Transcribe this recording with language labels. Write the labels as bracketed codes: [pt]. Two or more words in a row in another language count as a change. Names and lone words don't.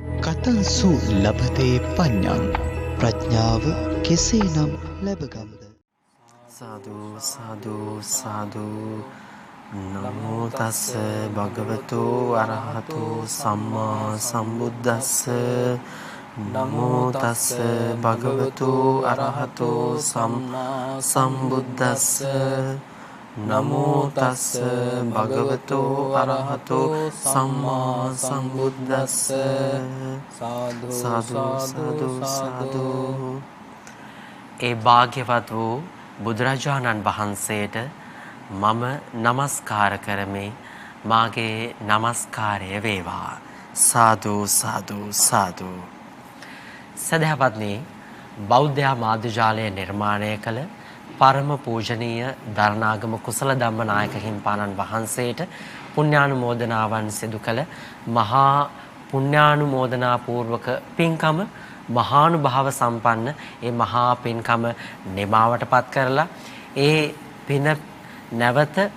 [pi] කතන්සු ලබතේ පඤ්ඤං [si] ප්‍රඥාව කෙසේනම් ලැබගම්ද [pi] සාදු සාදු සාදු නමෝ තස්ස භගවතු අරහතු සම්මා සම්බුද්දස්ස නමෝ තස්ස භගවතු අරහතු සම්මා සම්බුද්දස්ස නමෝ තස්ස භගවතු අරහතු සම්මා සම්බුද්දස්ස සාදු සාදු සාදු. [si] ඒ භාග්‍යවත් වූ බුදුරජාණන් වහන්සේට මම නමස්කාර කරමි. මාගේ නමස්කාරය වේවා. සාදු සාදු සාදු. සදහවත්නි, බෞද්ධ මාධ්‍යාලය නිර්මාණය කළ පරම පූජනීය දරණාගම කුසල ධම්මනායක හිමිපාණන් වහන්සේට පුණ්‍යානුමෝදනාවන් සිදු කළ මහා පුණ්‍යානුමෝදනා පූර්වක පින්කම මහානුභාව සම්පන්න ඒ මහා පින්කම නිමාවටපත් කරලා ඒ පින නැවත